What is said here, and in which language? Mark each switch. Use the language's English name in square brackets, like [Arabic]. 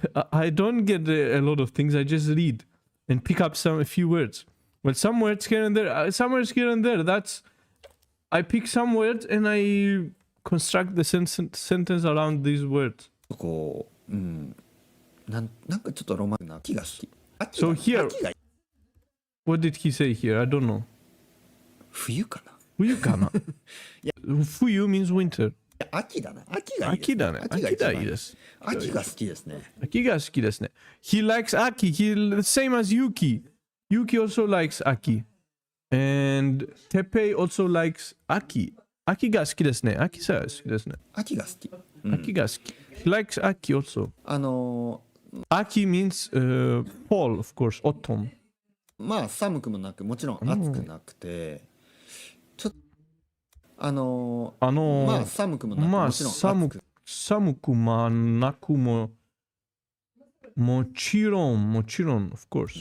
[English] I don't get a lot of things. I just read and pick up a few words. Well, some words here and there. Some words here and there. I pick some words and I construct the sentence around these words. [Japanese] こう、なんかちょっとロマンな秋が好き。秋 [English] So [Japanese] が [English] here- [Japanese] 秋がいい。 [English] What did he say here? I don't know. [Japanese] 冬かな。冬かな。 [English] 冬 means winter. [Japanese] いや、秋だな。秋がいいです。秋だね。秋が一番いい秋がいいです。秋が好きですね。秋が好きですね。 [English] He likes Aki. Same as Yuki. Yuki also likes Aki. And Teppei also likes Aki. [Japanese] 秋が好きですね。秋さん好きですね。秋が好き。秋が好き。 [English] He likes Aki also. あの Aki means fall, of course, autumn. [Japanese] まあ寒くもなく、もちろん暑くなくて、ちょっとまあ寒くもなく、まあもちろん暑く寒くもなくも、もちろん、 [English] of course.